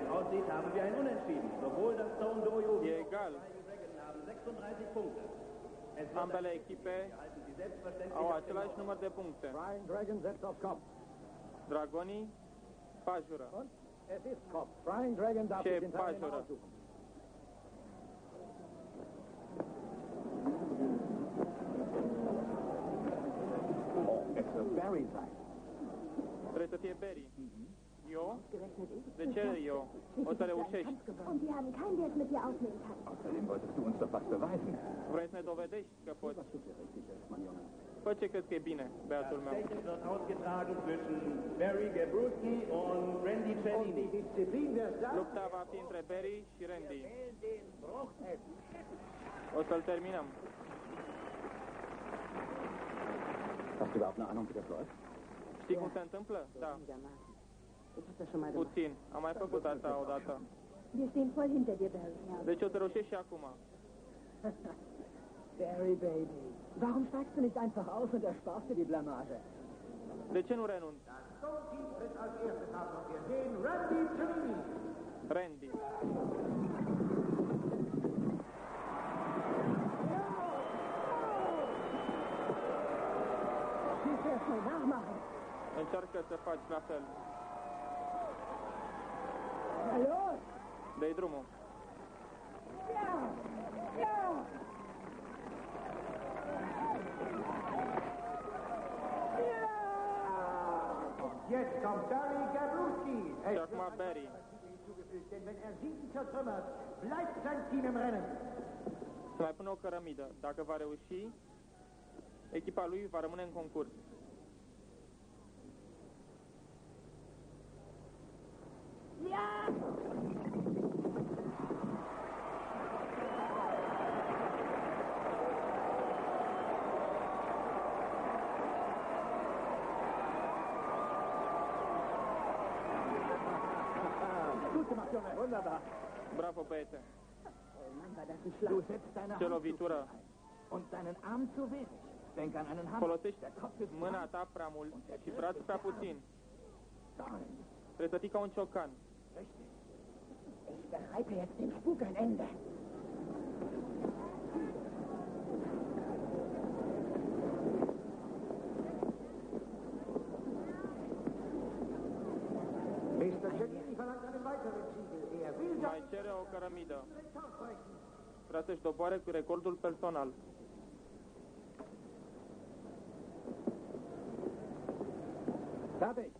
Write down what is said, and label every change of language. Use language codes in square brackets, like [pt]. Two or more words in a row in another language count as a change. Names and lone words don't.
[de] aussieht, haben wir ein Unentschieden. Sowohl das Stone Dojo [ro] E egal. [de] haben 36 Punkte. [ro] Ambele echipe au același număr de puncte. [de] Flying Dragon setzt auf Kopf. [ro] Dragonii pajură. [de] Und es ist Kopf. Flying Dragon darf [ro] Ce [de] sich den Teilnehmer [ro] pajură. [de] aussuchen. Es wird Barry sein. [ro] Trebuie să fie Barry. Eu? De ce eu? O să reușești. [de] Und wir haben keinen, der es mit dir aufnehmen kann. Außerdem wolltest du uns doch was beweisen. [ro] Vrei să ne dovedești că poți. Fă ce crezi că e bine, băiatul meu. [de] Stechen wird ausgetragen zwischen Barry Gabruski und Randy Cellini. Disziplin wird da. [ro] Lupta va fi între Barry și Randy. O să-l terminăm. [de] Hast du überhaupt eine Ahnung, wie das läuft? [ro] Știi cum se întâmplă? Da. Puțin. Am mai făcut asta odată. [de] Wir stehen voll hinter dir, Barry. [ro] Deci o să reușești și acum. [de] Barry, Baby. Warum steigst du nicht einfach aus und ersparst dir die Blamage? [ro] De ce nu renunți? [de] Stone tritt als erstes an und wir sehen Randy Cellini. Randy. Willst du erst mal nachmachen? [ro] Încearcă să faci la fel. [de] Hallo? [ro] Dă-i drumul. [de] Ja! Ja! Jetzt kommt Barry Gabruski. [ro] Și acum Barry. [de] Denn wenn er Siegen zertrümmert, bleibt sein Team im Rennen. [ro] Să mai pună o cărămidă. Dacă va reuși, echipa lui va rămâne în concurs. [de] Ja! Gut gemacht, Junge. Wunderbar. [ro] Bravo, băiete. [de] Oh Mann, war das ein Schlag. Du setzt deine [ro] Ce [de] Hand zu [ro] lovitură. [de] viel ein und deinen Arm zu wenig. Denk an einen Hammer. [ro] Folosești [de] Der Kopf ist [ro] mâna ta prea mult și brațul prea puțin. [de] Nein, [ro] Trebuie să fii ca un ciocan. [de] richtig. Ich bereite jetzt dem Spuk ein Ende. Mr. Cellini verlangt einen weiteren Siegel. Er will [ro] Mai cere o cărămidă. Vrea să-și doboare cu recordul personal. [de] Fertig.